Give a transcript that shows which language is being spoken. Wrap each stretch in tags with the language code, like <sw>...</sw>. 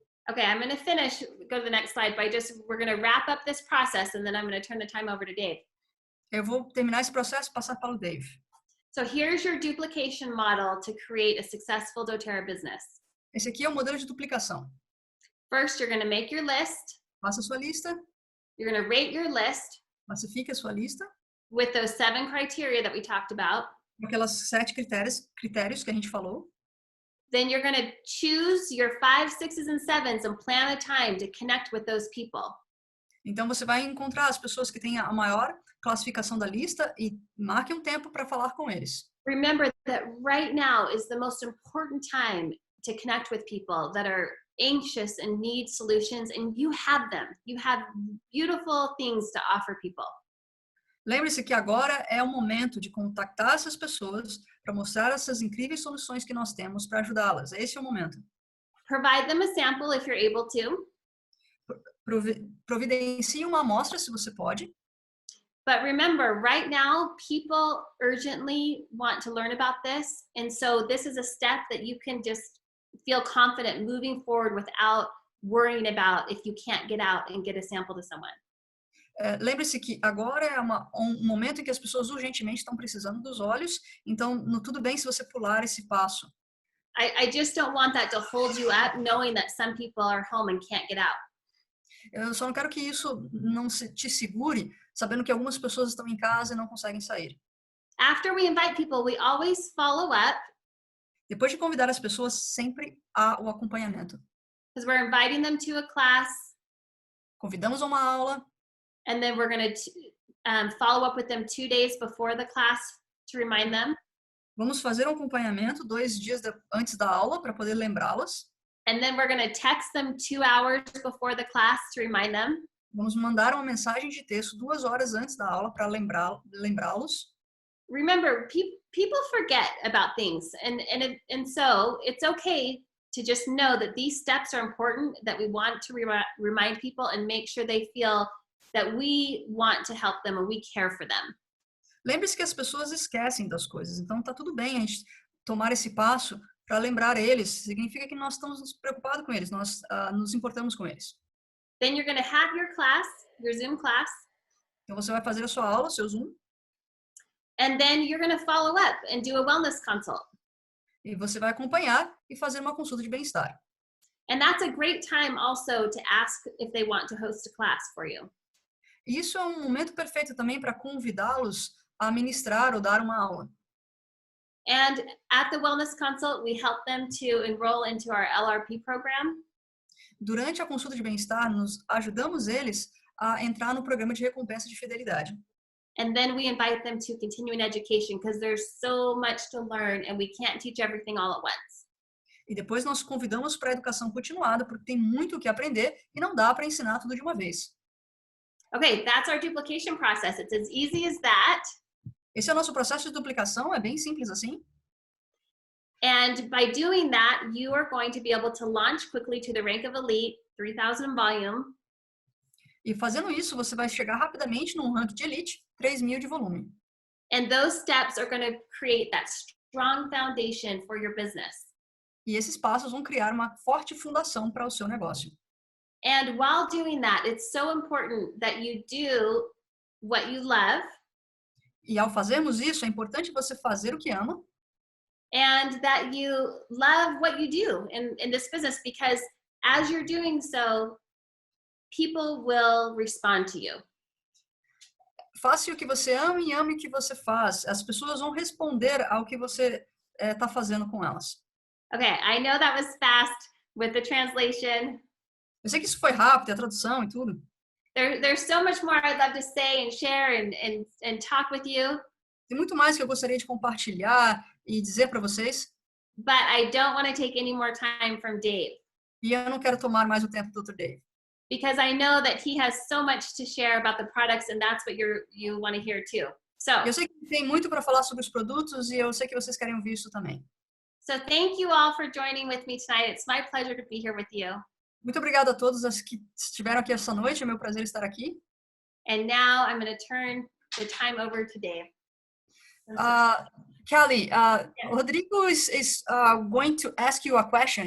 <en>Okay, I'm going to finish, go to the next slide, we're going to wrap up this process, and then I'm going to turn the time over to Dave.</en> <pt>Eu vou terminar esse processo e passar para o Dave.</pt> <en>So here's your duplication model to create a successful doTERRA business.</en> <pt>Esse aqui é o modelo de duplicação.</pt> <en>First, you're going to make your list.</en> <pt>Faça a sua lista.</pt> <en>You're going to rate your list</en> <pt>Classifique a sua lista.</pt> <en>with those 7 criteria that we talked about.</en> <pt>Aquelas 7 critérios que a gente falou.</pt> <en>Then you're going to choose your 5, 6s, and 7s and plan a time to connect with those people.</en> <pt>Então você vai encontrar as pessoas que têm a maior classificação da lista e marque um tempo para falar com eles.</pt> <en>Remember that right now is the most important time to connect with people that are anxious and need solutions, and you have them. You have beautiful things to offer people.</en> <pt>Lembre-se que agora é o momento de contactar essas pessoas para mostrar essas incríveis soluções que nós temos para ajudá-las. Esse é o momento.</pt> <en>Provide them a sample if you're able to.</en> <pt>Providencie uma amostra se você pode.</pt> <en>But remember, right now, people urgently want to learn about this. And so this is a step that you can just feel confident moving forward without worrying about if you can't get out and get a sample to someone.</en> <pt>Lembre-se que agora é um momento em que as pessoas urgentemente estão precisando dos olhos, então tudo bem se você pular esse passo.</pt> <en>I just don't want that to hold you up, knowing that some people are home and can't get out.</en> <pt>Eu só não quero que isso não te segure, sabendo que algumas pessoas estão em casa e não conseguem sair.</pt> <en>After we invite people, we always follow up.</en> <pt>Depois de convidar as pessoas, sempre há o acompanhamento.</pt> <en>Because we're inviting them to a class.</en> <pt>Convidamos a uma aula.</pt> <en>And then we're going to follow up with them 2 days before the class to remind them.</en> <pt>Vamos fazer um acompanhamento 2 dias antes da aula para poder lembrá-las.</pt> <en>And then we're going to text them 2 hours before the class to remind them.</en> <pt>Vamos mandar uma mensagem de texto 2 horas antes da aula para lembrá-los.</pt> <en>Remember, people forget about things, and so it's okay to just know that these steps are important, that we want to remind people and make sure they feel that we want to help them and we care for them.</en> <pt>Lembre-se que as pessoas esquecem das coisas, então tá tudo bem a gente tomar esse passo para lembrar eles. Significa que nós estamos preocupados com eles, nós nos importamos com eles.</pt> <en>Then you're going to have your class, your Zoom class.</en> <pt>Então você vai fazer a sua aula, o seu Zoom.</pt> <en>And then you're going to follow up and do a wellness consult.</en> <pt>E você vai acompanhar e fazer uma consulta de bem-estar.</pt> <en>And that's a great time also to ask if they want to host a class for you.</en> <pt>Isso é um momento perfeito também para convidá-los a ministrar ou dar uma aula.</pt> <en>And at the wellness consult, we help them to enroll into our LRP program.</en> <pt>Durante a consulta de bem-estar, nós ajudamos eles a entrar no programa de recompensa de fidelidade.</pt> <en>And then we invite them to continuing education because there's so much to learn and we can't teach everything all at once.</en> <pt>E depois nós convidamos para a educação continuada porque tem muito o que aprender e não dá para ensinar tudo de uma vez.</pt> <en>Okay, that's our duplication process. It's as easy as that.</en> <pt>Esse é o nosso processo de duplicação, é bem simples assim.</pt> <en>And by doing that, you are going to be able to launch quickly to the rank of elite, 3,000 volume.</en> <pt>E fazendo isso, você vai chegar rapidamente num ranking de elite, 3.000 de volume.</pt> <en>And those steps are going to create that strong foundation for your business.</en> <pt>E esses passos vão criar uma forte fundação para o seu negócio.</pt> <en>And while doing that, it's so important that you do what you love.</en> <pt>E ao fazermos isso, é importante você fazer o que ama.</pt> <en>And that you love what you do in this business, because as you're doing so, people will respond to you.</en> <pt>Faça o que você ama e ame o que você faz. As pessoas vão responder ao que você está fazendo com elas.</pt> <en>Okay, I know that was fast with the translation.</en> <pt>Eu sei que isso foi rápido, a tradução e tudo.</pt> <en>There's so much more I'd love to say and share and talk with you.</en> <pt>Tem muito mais que eu gostaria de compartilhar e dizer para vocês.</pt> <en>But I don't want to take any more time from Dave.</en> <pt>E eu não quero tomar mais o tempo do Dr. Dave.</pt> <en>Because I know that he has so much to share about the products, and that's what you want to hear too. So,</en> <pt>Eu sei que tem muito para falar sobre os produtos e eu sei que vocês querem ouvir isso também.</pt> <en>so thank you all for joining with me tonight. It's my pleasure to be here with you.</en> <pt>Muito obrigada a todos os que estiveram aqui essa noite. É meu prazer estar aqui.</pt> <en>And now I'm going to turn the time over to Dave. Kelly, Rodrigo is going to ask you a question.</en>